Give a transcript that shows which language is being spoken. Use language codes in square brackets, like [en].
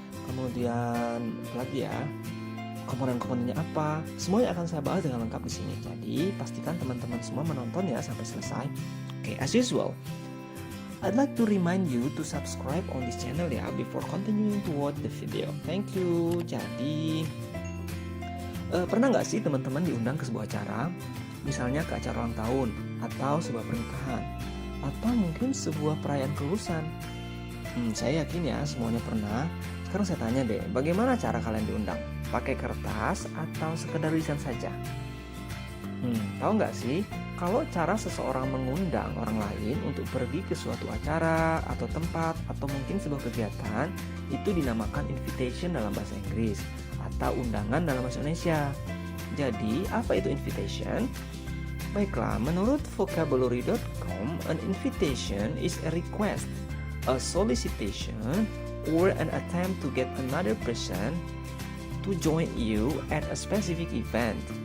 [id] Kemudian lagi ya, komponen-komponennya apa? Semuanya akan saya bahas dengan lengkap di sini. Jadi pastikan teman-teman semua menonton ya sampai selesai. [en] Okay, as usual, I'd like to remind you to subscribe on this channel ya before continuing to watch the video. Thank you. [id] Jadi pernah nggak sih teman-teman diundang ke sebuah acara, misalnya ke acara ulang tahun atau sebuah pernikahan atau mungkin sebuah perayaan kelulusan? Saya yakin ya semuanya pernah. Sekarang saya tanya deh, bagaimana cara kalian diundang? Pakai kertas atau sekedar lisan saja? Tahu nggak sih, kalau cara seseorang mengundang orang lain untuk pergi ke suatu acara atau tempat atau mungkin sebuah kegiatan, itu dinamakan invitation dalam bahasa Inggris atau undangan dalam bahasa Indonesia. Jadi, apa itu invitation? Baiklah, menurut vocabulary.com, [en] an invitation is a request, a solicitation, or an attempt to get another person to join you at a specific event.